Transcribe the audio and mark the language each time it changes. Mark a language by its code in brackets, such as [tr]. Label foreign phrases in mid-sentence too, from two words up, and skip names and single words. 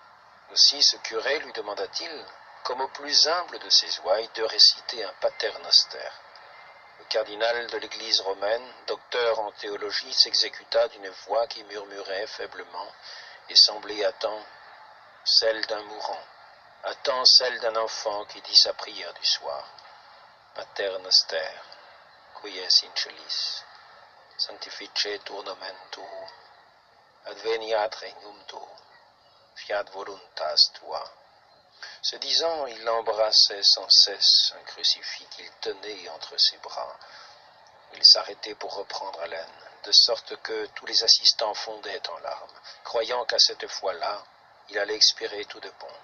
[fr] » Aussi ce curé lui demanda-t-il, comme au plus humble de ses ouailles, de réciter un paternoster. Le cardinal de l'Église romaine, docteur en théologie, s'exécuta d'une voix qui murmurait faiblement et semblait à temps celle d'un mourant, à temps celle d'un enfant qui dit sa prière du soir. [la] Paternoster, quies in celis, sanctificetur nomen tuum, adveniat regnum tuum, fiat voluntas tua. [fr] Ce disant, il embrassait sans cesse un crucifix qu'il tenait entre ses bras. Il s'arrêtait pour reprendre haleine, de sorte que tous les assistants fondaient en larmes, croyant qu'à cette fois-là, il allait expirer tout de bon.